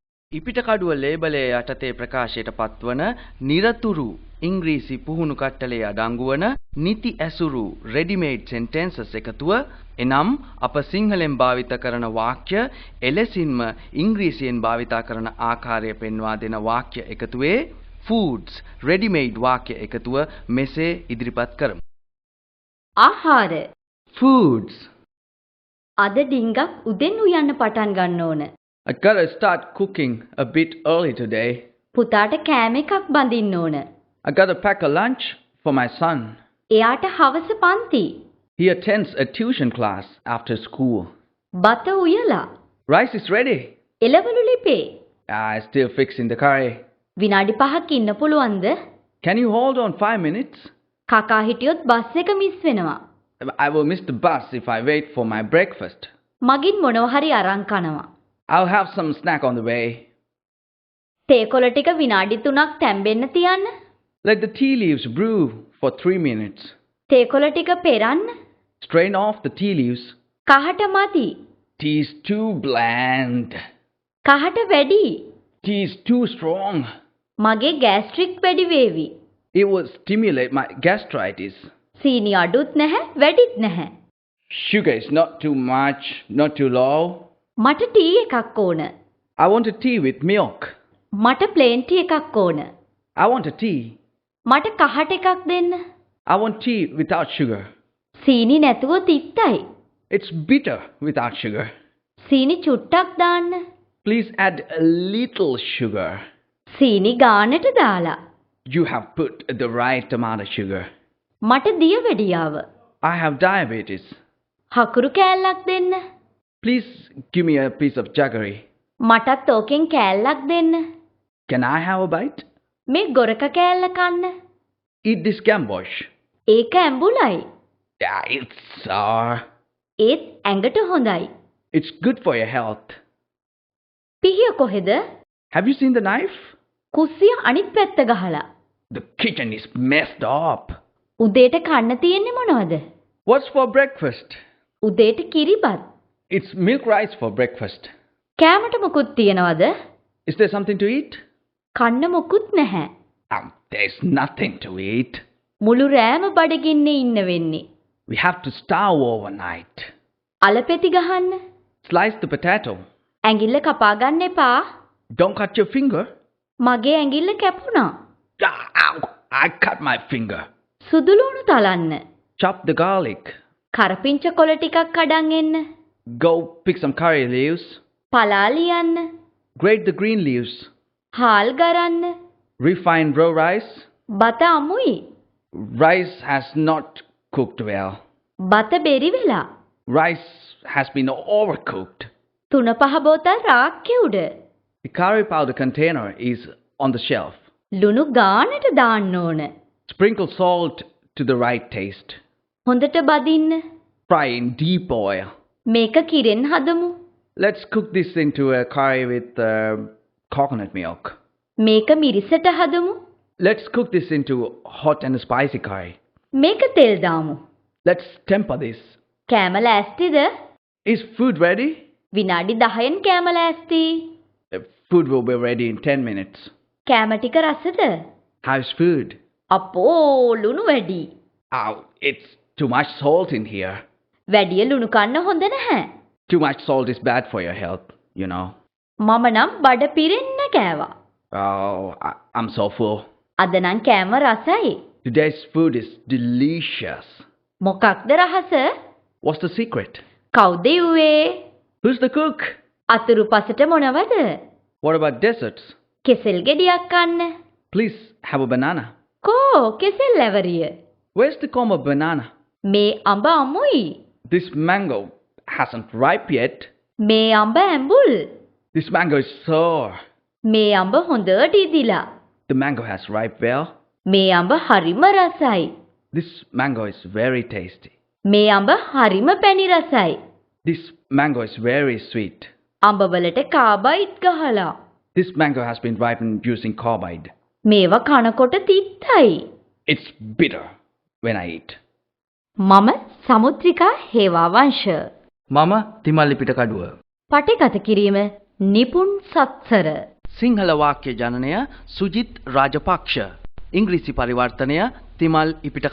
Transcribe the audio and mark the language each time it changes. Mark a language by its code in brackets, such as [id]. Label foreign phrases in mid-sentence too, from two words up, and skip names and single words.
[si] ඉපිටකඩුව ලේබලයේ යටතේ ප්‍රකාශයට පත්වන නිරතුරු ඉංග්‍රීසි පුහුණු කට්ටලයේ අඩංගු වන නිති ඇසුරු [en] ready-made sentences [si] එකතුව එනම් අප සිංහලෙන් භාවිත කරන වාක්‍ය එලෙසින්ම ඉංග්‍රීසියෙන් භාවිත කරන ආකාරය පෙන්වා දෙන වාක්‍ය එකතුවේ [en] foods ready-made [si] වාක්‍ය එකතුව මෙසේ ඉදිරිපත් කරමු. ආහාර [en] foods [si] අද ඩිංගක් උදෙන් උයන්න පටන් ගන්න ඕන. [en] I gotta start cooking a bit early today. [si] පුතාට කෑම එකක් බඳින්න ඕන. [en] I gotta pack a lunch for my son. [si] එයාට හවස පන්ති. [en] He attends a tuition class after school. [si] බත උයලා. [en] Rice is ready. [si] එළවලු ලිපේ. [en] I still fixing the curry. [si] විනාඩි 5ක් ඉන්න පුළුවන්ද? [en] Can you hold on 5 minutes? [si] කකා හිටියොත් බස් එක මිස් වෙනවා. [en] I will miss the bus if I wait for my breakfast. [si] මගින් මොනවා හරි අරන් කනවා. [en] I'll have some snack on the way. [si] තේ කොළ ටික විනාඩි 3ක් තැම්බෙන්න තියන්න. [en] Let the tea leaves brew for 3 minutes. [si] තේ කොළ ටික පෙරන්න. [en] Strain off the tea leaves. [si] කහට මදි. [en] Tea is too bland. [si] කහට වැඩි. [en] Tea is too strong. [si] මගේ ગેස්ට්‍රික් වැඩි වේවි. [en] It will stimulate my gastritis. [si] සීනි අඩුත් නැහැ වැඩිත් නැහැ. [en] Sugar is not too much, not too low. [si] මට ටී එකක් ඕන. [en] I want a tea with milk. [si] මට [en] plain tea [si] එකක් ඕන. [en] I want a tea. [si] මට කහට එකක් දෙන්න. [en] I want tea without sugar. [si] සීනි නැතුව තිත්තයි. [en] It's bitter without sugar. [si] සීනි චුට්ටක් දාන්න. [en] Please add a little sugar. [si] සීනි ගානට දාලා. [en] You have put the right amount of sugar. [si] මට දියවැඩියාව. [en] I have diabetes. [si] හකුරු කෑල්ලක් දෙන්න. [en] Please give me a piece of jaggery. [si] මටත් ඕකෙන් කෑල්ලක් දෙන්න. [en] Can I have a bite? [si] මේ ගොරක කෑල්ල කන්න. [en] Eat this gambosh. [si] ඒක ඇඹුලයි. [en] Yeah, it's sour. [si] ඒත් ඇඟට හොඳයි. [en] It's good for your health. [si] පිහිය කොහෙද? [en] Have you seen the knife? [si] කුස්සිය අනිත් පැත්ත ගහලා. [en] The kitchen is messed up. [si] උදේට කන්න තියෙන්නේ මොනවද? [en] What's for breakfast? [si] උදේට කිරිබත්. [en] It's milk rice for breakfast. [si] කෑමට මොකුත් තියනවද? [en] Is there something to eat? [si] කන්න මොකුත් නැහැ. [en] There's nothing to eat. [si] මුළු රෑම බඩගින්නේ ඉන්න වෙන්නේ. [en] We have to starve overnight. [si] අලපෙති ගහන්න. [en] Slice the potato. [si] ඇඟිල්ල කපා ගන්න එපා. [en] Don't cut your finger. [si] මගේ ඇඟිල්ල කැපුණා. [en] Ow! I cut my finger. [si] සුදුලුණු තලන්න. [en] Chop the garlic. [si] කරපිංච කොළ ටිකක් කඩන් එන්න. [en] Go pick some curry leaves. [si] පලා ලියන්න. [en] Grate the green leaves. [si] හාල් ගරන්න. [en] Refine raw rice. [si] බත අමුයි. [en] Rice has not cooked well. [si] බත බෙරි වෙලා. [en] Rice has been overcooked. [si] 3-5 බෝතල් රාක්කේ උඩ. [en] The curry powder container is on the shelf. [si] ලුණු ගානට දාන්න ඕන. [en] Sprinkle salt to the right taste. [si] හොඳට බදින්න. [en] Fry in deep oil. [si] මේක කිරෙන් හදමු. [en] Let's cook this into a curry with coconut milk. [si] මේක මිරිසට හදමු. [en] Let's cook this into hot and spicy curry. [si] මේක තෙල් දාමු. [en] Let's temper this. [si] කෑම ලෑස්තිද? [en] Is food ready? [si] විනාඩි 10න් කෑම ලෑස්ති. [en] Food will be ready in 10 minutes. [si] කෑම ටික රසද? [en] How's food? [si] අපෝ ලුණු වැඩි. [en] Oh, it's too much salt in here. [si] වැඩිය ලුණු කන්න හොඳ නැහැ. [en] Too much salt is bad for your health, you know. [si] මම නම් බඩ පිරෙන්න කෑවා. [en] Oh, I'm so full. [si] අද නම් කෑම රසයි. [en] Today's food is delicious. [si] මොකක්ද රහස? [en] What's the secret? [si] කවුද යුවේ? [en] Who's the cook? [si] අතුරු පසට මොනවද? [en] What about desserts? [si] කෙසෙල් ගෙඩියක් කන්න. [en] Please have a banana. [si] කෝ කෙසෙල් ලැවරිය. [en] Where's the comb of banana? [si] මේ අඹ අමුයි. [en] This mango hasn't ripe yet. [si] මේ අඹ ඇඹුල්. [en] This mango is sour. [si] මේ අඹ හොඳට ඉදිලා. [en] The mango has ripe well. [si] මේ අඹ හරිම රසයි. [en] This mango is very tasty. [si] මේ අඹ හරිම පැණි රසයි. [en] This mango is very sweet. [si] අඹ වලට කාබයිඩ් ගහලා. [en] This mango has been ripened using carbide. [si] මේවා කනකොට තිත්තයි. [en] It's bitter when I eat. [si] මම සමුද්‍රිකා හේවාවංශ. මම තිමල්ලි පිටකඩුව. පටිගත කිරීම නිපුන් සත්සර. සිංහල වාක්‍ය ජනනය සුජිත් රාජපක්ෂ. ඉංග්‍රීසි පරිවර්තනය තිමල් ඉපිටකඩුව.